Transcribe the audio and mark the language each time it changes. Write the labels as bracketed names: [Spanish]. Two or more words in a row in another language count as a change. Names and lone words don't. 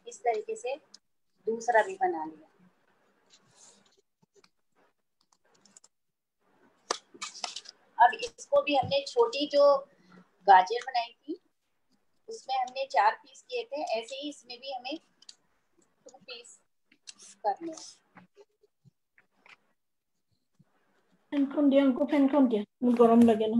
[Hindi] तरीके से दूसरा भी बना लिया। अब इसको भी हमने छोटी जो गाजर बनाई थी उसमें हमने 4 पीस किए थे, ऐसे ही इसमें भी हमें 2 पीस करने हैं। [Assamese] ফেনখন দিয়া অংক ফেনখন দিয়া মোৰ গৰম লাগে নহয়।